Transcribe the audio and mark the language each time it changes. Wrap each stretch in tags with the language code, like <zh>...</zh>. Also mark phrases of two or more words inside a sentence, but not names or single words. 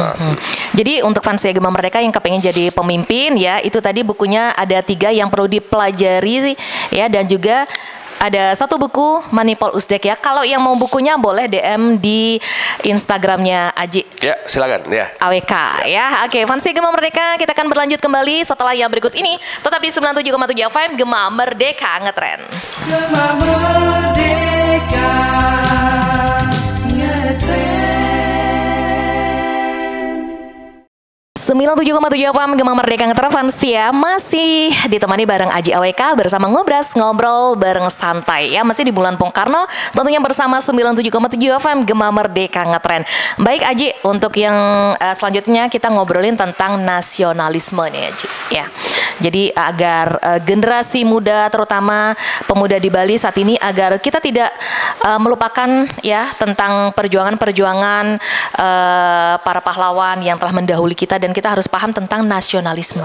<id>Jadi untuk Fansia Gema Merdeka yang kepengen jadi pemimpin ya, itu tadi bukunya ada 3 yang perlu dipelajari ya, dan juga ada 1 buku Manipol Usdek ya. Kalau yang mau bukunya boleh DM di Instagramnya Aji. Ya, silakan ya. AWK ya. Oke, Fansia Gema Merdeka, kita akan berlanjut kembali setelah yang berikut ini. Tetap di 97,7 FM Gema Merdeka Ngetren. Gema Merdeka Ngetren. 97,7 FM Gema Merdeka Ngetren. Fansia masih ditemani bareng Aji AWK bersama ngobrol bareng santai ya, masih di bulan Bung Karno, tentunya bersama 97,7 FM Gema Merdeka Ngetren. Baik Aji, untuk yang selanjutnya kita ngobrolin tentang nasionalisme nih Aji ya. Jadi agar generasi muda, terutama pemuda di Bali saat ini, agar kita tidak melupakan ya tentang perjuangan para pahlawan yang telah mendahului kita, dan kita harus paham tentang nasionalisme.</id>